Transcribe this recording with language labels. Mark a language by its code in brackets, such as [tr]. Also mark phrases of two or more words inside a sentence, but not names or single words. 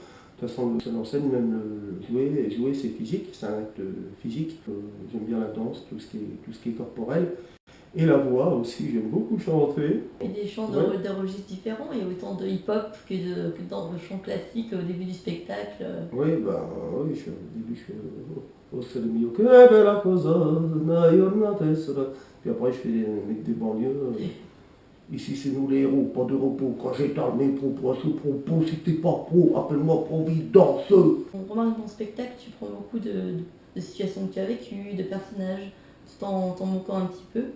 [fr] De toute façon, le seul en scène, même jouer c'est physique, c'est un acte physique. J'aime bien la danse, tout ce qui est corporel. Et la voix aussi, j'aime beaucoup chanter. Et des chants de registres différents, il y a autant de hip-hop que de chants classiques au début du spectacle. Oui, oui, au début, je fais au [it] sol mio, che bella cosa, una giornata sola. [fr] Puis après, je fais des mecs des banlieues. Ici, c'est nous les héros, pas de repos. Quand j'étale mes propos à ce propos, c'était pas pro, appelle-moi Providence. On remarque dans ton spectacle, tu prends beaucoup de situations que tu as vécues, de personnages, tout en t'en moquant un petit peu.